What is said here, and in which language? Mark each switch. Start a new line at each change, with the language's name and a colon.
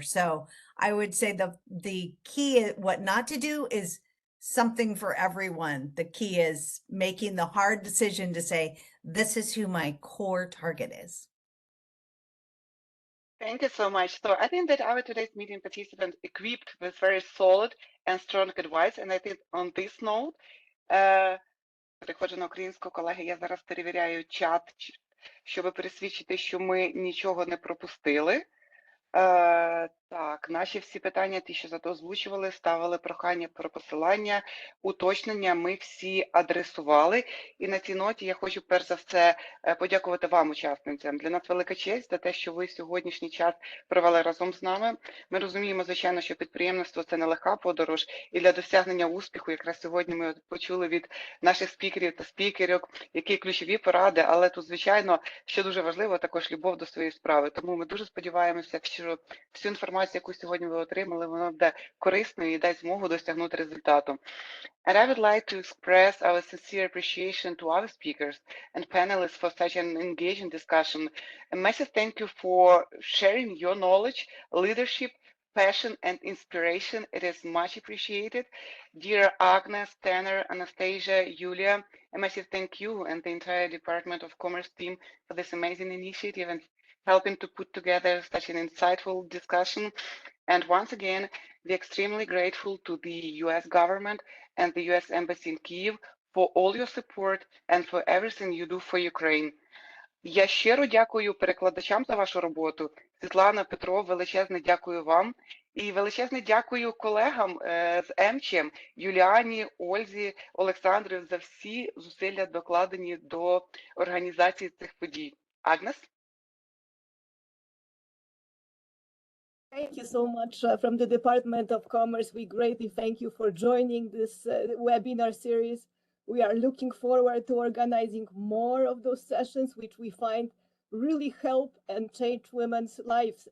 English: So I would say the key, what not to do is something for everyone. The key is making the hard decision to say, this is who my core target is. Thank you so much. So I think that our today's meeting participants equipped with very solid and strong advice. And I think on this note,
Ukrainian: переходжу на українську, колеги, я зараз перевіряю чат, щоб пересвідчити, що ми нічого не пропустили. Так, наші всі питання, ті, що озвучували, ставили прохання про посилання, уточнення, ми всі адресували. І на цій ноті я хочу перш за все подякувати вам, учасницям. Для нас велика честь за те, що ви сьогоднішній час провели разом з нами. Ми розуміємо, звичайно, що підприємництво – це нелегка подорож, і для досягнення успіху якраз сьогодні ми почули від наших спікерів та спікерок, які ключові поради, але тут, звичайно, що дуже важливо, також любов до своєї справи. Тому ми дуже сподіваємося, що всю інформацію, яку сьогодні ви отримали, вона буде корисною і дасть змогу досягнути результату.
English: And I would like to express our sincere appreciation to our speakers and panelists for such an engaging discussion. A massive thank you for sharing your knowledge, leadership, passion and inspiration. It is much appreciated. Dear Agnes, Tanner, Anastasia, Yulia, a massive thank you and the entire Department of Commerce team for this amazing initiative and helping to put together such an insightful discussion. And once again, we're extremely grateful to the US government and the US Embassy in Kyiv for all your support and for everything you do for Ukraine.
Ukrainian: Я щиро дякую перекладачам за вашу роботу. Світлана, Петро, величезне дякую вам. І величезне дякую колегам з ЕМЧем, Юліані, Ользі, Олександру за всі зусилля, докладені до організації цих подій. Агнес?
English: Thank you so much from the Department of Commerce. We greatly thank you for joining this webinar series. We are looking forward to organizing more of those sessions, which we find really help and change women's lives.